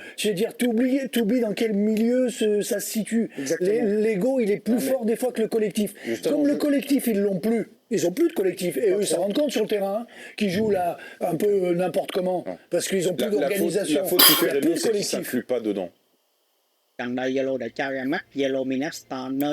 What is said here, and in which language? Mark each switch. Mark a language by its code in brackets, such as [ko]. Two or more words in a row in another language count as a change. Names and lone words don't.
[fr] Je veux dire, t'oublies dans quel milieu ça se situe. Exactement. L'ego, il est plus fort des fois que le collectif. Comme le collectif, ils l'ont plus. Ils n'ont plus de collectif. Et eux, ils s'en rendent compte sur le terrain, qu'ils jouent là un peu n'importe comment. Parce qu'ils n'ont plus d'organisation. La faute qui Il y a fait plus Renault, de c'est qu'il ne collectif. s'inclut pas dedans. [vi] gần đây Zalo đã trao ra mắt Zalo Minus Store nơi